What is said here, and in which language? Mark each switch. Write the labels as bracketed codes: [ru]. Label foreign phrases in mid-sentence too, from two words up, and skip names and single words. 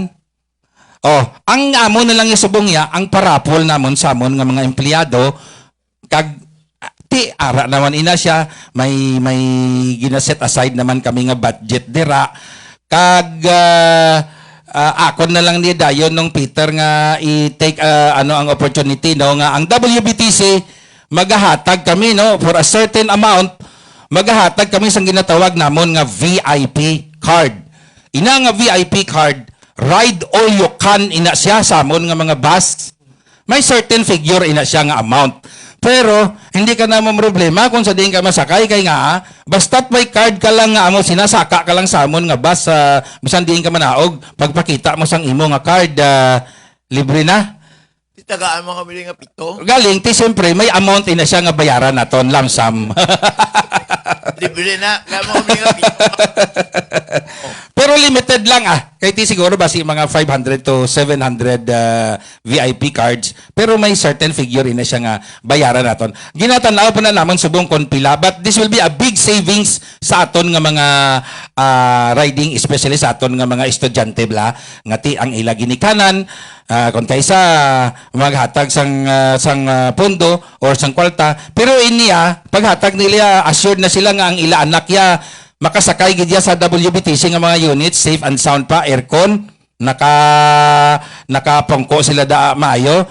[hil] Oh, ang amon na lang isubong niya ang parapol namon sa amon nga mga empleyado kag ti ara naman ina siya may gina-set aside naman kami nga budget dira kag ako na lang ni dayon nung Peter nga i-take ang opportunity no nga ang WBTC magahatag kami no [en] for a certain amount [hil] magahatag kami sang ginatawag namon nga VIP card. Ina nga VIP card [en] ride all you can [hil] ina siya sa amon nga mga bus. May [en] certain figure [hil] ina siya nga amount. Pero hindi ka na problema kung sa diin ka masakay kay nga basta't may card ka lang nga amo sinasaka ka lang sa amon nga bus bisan diin ka manaog pagpakita mo sang imo nga card libre na. Tagaan mo kami nga pito. Galing ti siyempre may amount ina siya nga bayaran naton [en] lump sum. [hil] Libre na. Kaya mo kami nga pito. Pero limited lang Kaya ti siguro basi mga 500 to 700 VIP cards. Pero may [en] certain figure [hil] ina siya nga bayaran naton. Ginatanaw pa na naman subong kon pila. [en] But this will be a big savings [hil] sa aton nga mga riding, [en] especially [hil] sa aton nga mga estudyante bla. Nga ti ang ila ginikanan. Kung kaysa maghatag sang pondo or sang kwalta. Pero iniya, paghatag nila, assured na sila nga ang ila anak ya makasakay gid ya sa WBTC nga mga units, [en] safe and sound [hil] pa, aircon, nakapangko sila da maayo.